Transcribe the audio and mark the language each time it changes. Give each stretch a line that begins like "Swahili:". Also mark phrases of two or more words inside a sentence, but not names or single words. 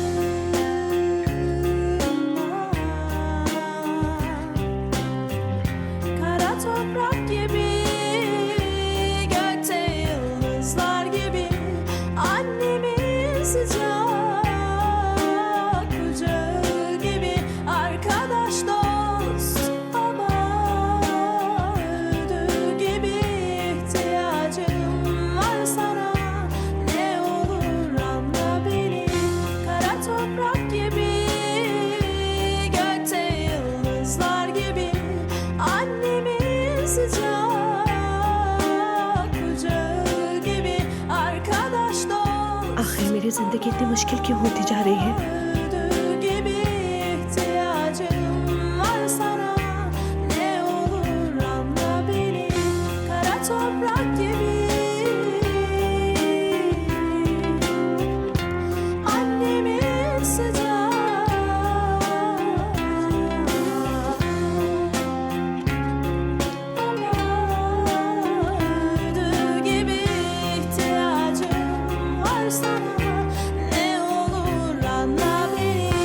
Turkish: Kara toprak gibi, gökte yıldızlar gibi, annemin sıcak kucağı gibi, arkadaş dost baba öğüdü gibi, ihtiyacım var sana, ne olur anla beni. Kara toprak gibi, gökte yıldızlar gibi, annemin sıcak kucağı gibi, arkadaş dost
Hindi: आखिर मेरी जिंदगी इतनी मुश्किल क्यों होती जा रही है?
Turkish: öğüdü gibi, ihtiyacım var sana, ne olur anla beni. Kara toprak gibi, annemin sıcak öğüdü gibi, ihtiyacım var sana, ne olur anla beni.